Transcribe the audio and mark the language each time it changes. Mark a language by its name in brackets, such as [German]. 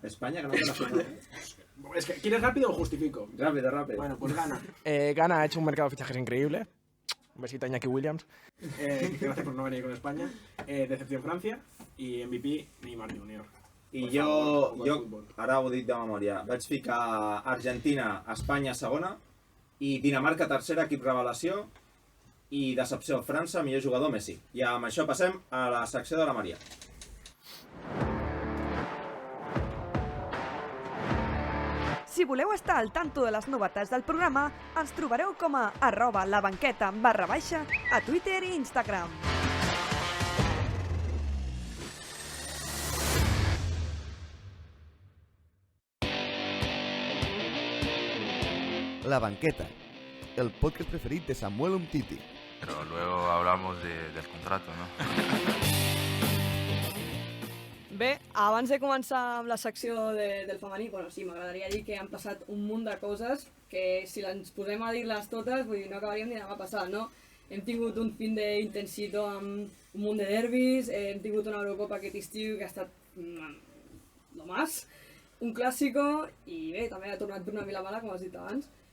[Spanish] España, que no te la final. Es que, ¿quieres rápido o justifico? Rápido. Bueno, pues Ghana. Ghana ha hecho un mercado de fichajes increíble. Un besito a Iñaki Williams. Gracias por no venir con España. Decepción Francia. I MVP Neymar Junior. [Catalan] I jo, ara ho dic de memòria, vaig ficar Argentina, Espanya segona i Dinamarca tercera, equip revelació, i decepció França, millor jugador Messi. I amb això passem a la secció de la Maria. Si voleu estar al tanto de les novetats del programa, ens trobareu com a @labanqueta_, a Twitter i Instagram. La Banqueta, el podcast preferit de Samuel Umtiti. [Spanish] Pero luego hablamos del contrato, ¿no? [Catalan] Bé, abans de començar amb la secció del femení, bueno, sí, m'agradaria dir que han passat un munt de coses que si ens posem a dir-les totes, vull dir, no acabaríem ni demà passat, no? Hem tingut un fin d'intensito amb un munt de derbis, hem tingut una Eurocopa aquest estiu que ha estat [Spanish] lo más, [Catalan] un clàssico, i bé, també ha tornat Bruna Vilamala, com has dit abans.